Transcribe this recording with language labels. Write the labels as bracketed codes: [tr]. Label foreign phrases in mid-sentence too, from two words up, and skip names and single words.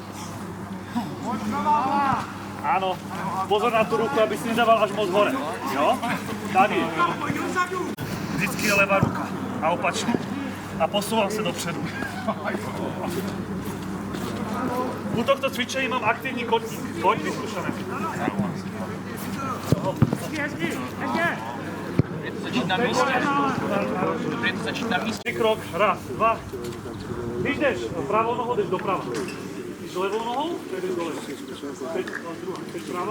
[sk] Áno, pozor na tú ruku, aby si nedával až moc hore, jo, tady. [cs] Vždycky je levá ruka a opačne. [sk] A posúvam sa dopředu. U tohto cvičení mám aktívny kotník, poď, vyskúšame. [cs] Začít na místě. Dobrý to začít na místě. [sk] Krok, raz, dva. [cs] Když jdeš pravou nohou, jdeš doprava. Když levou nohou, jdeš dole. Teď prava.